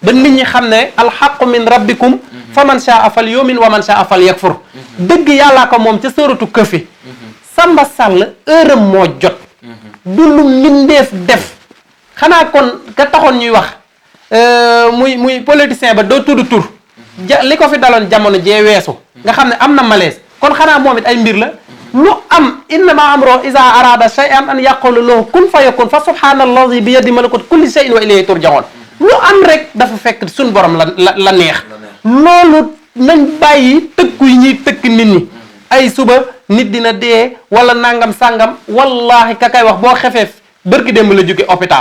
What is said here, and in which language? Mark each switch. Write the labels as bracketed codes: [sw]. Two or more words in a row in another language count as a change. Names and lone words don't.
[wo] ba nit ñi xam ne [ar] الحق من ربكم فمن شاء فليؤمن ومن شاء فليكفر [wo] dëgg yàllaa ko moom ca sóoratu Kahfi Samba Sall heure am moo jot du lu mbindeef def xanaa kon ka taxoon ñuy wax muy politicien ba doo tudd tur li ko fi daloon jamono jee weesu nga xam ne am na malaise kon xanaa moom it ay mbir la lu am [ar] إنما أمره إذا أراد شيئا أن يقول له كن فيكون فسبحان الذي بيده ملكوت كل شيء وإليه ترجعون [wo] lu am rek dafa fekk suñ borom la neex loolu nañ bàyyi tëkku yi ñuy tëkk nit ñi ay suba nit dina dee wala nangam sàngam wallahi ka kay wax boo xefee bërki démb la jóge hôpital